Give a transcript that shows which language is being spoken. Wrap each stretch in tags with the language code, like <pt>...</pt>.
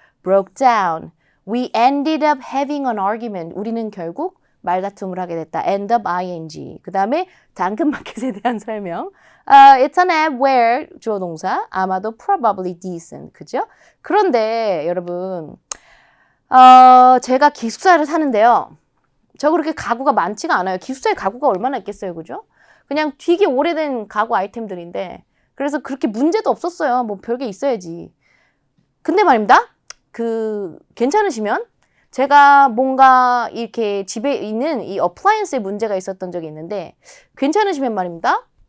<en>broke down. We ended up having an argument.</en> <ko>우리는 결국 말다툼을 하게 됐다.</ko> <en>end up ing.</en> <ko>그 다음에 당근마켓에 대한 설명.</ko> <en>It's an app where</en> <ko>주어 동사 아마도</ko> <en>probably decent.</en> <ko>그죠? 그런데 여러분 제가 기숙사를 사는데요. 저 그렇게 가구가 많지가 않아요. 기숙사에 가구가 얼마나 있겠어요, 그죠? 그냥 되게 오래된 가구 아이템들인데 그래서 그렇게 문제도 없었어요. 뭐 별게 있어야지. 근데 말입니다. 괜찮으시면 제가 뭔가 이렇게 집에 있는 이 어플라이언스에 문제가 있었던 적이 있는데 괜찮으시면 말입니다.</ko>